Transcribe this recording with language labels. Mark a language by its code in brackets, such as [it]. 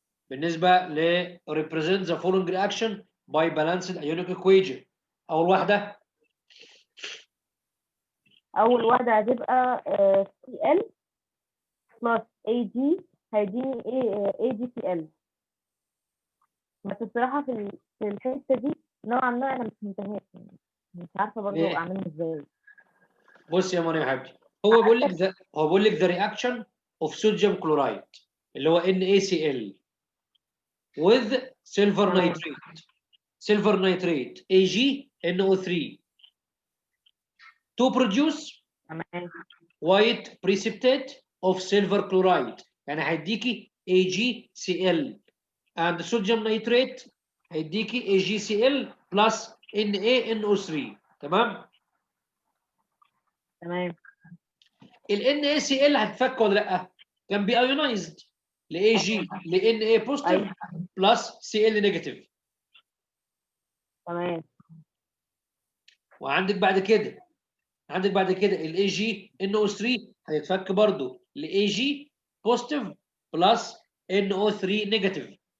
[ar] بالنسبة ل [en] represent the following reaction by balanced ionic equation. [ar] أول واحدة هتبقى Cl plus Ag هيديني AgCl. بس الصراحة في الحتة دي نوعا ما أنا مش فهمتهاش يعني. مش عارفة برضه أعملها إزاي. بص يا مريم يا حبيبتي، هو بيقول لك [en] the reaction of sodium chloride. [ar] اللي هو [en] NaCl with silver [ar] تمام. [en] nitrate. silver nitrate AgNO3 to produce [ar] تمام. [en] white precipitate of silver chloride. [ar] يعني هيديكي [en] AgCl and sodium nitrate [ar] هيديكي [en] AgCl plus NaNO3. [ar] تمام؟ تمام. ال NaCl هتفك ولا لا؟ كان بي ايونايزد ل Ag ل Na بوزيتيف أيوه. بلس Cl نيجاتيف. تمام. وعندك بعد كده ال AgNO3 هيتفك برضه ل Ag بوزيتيف بلس NO3 نيجاتيف.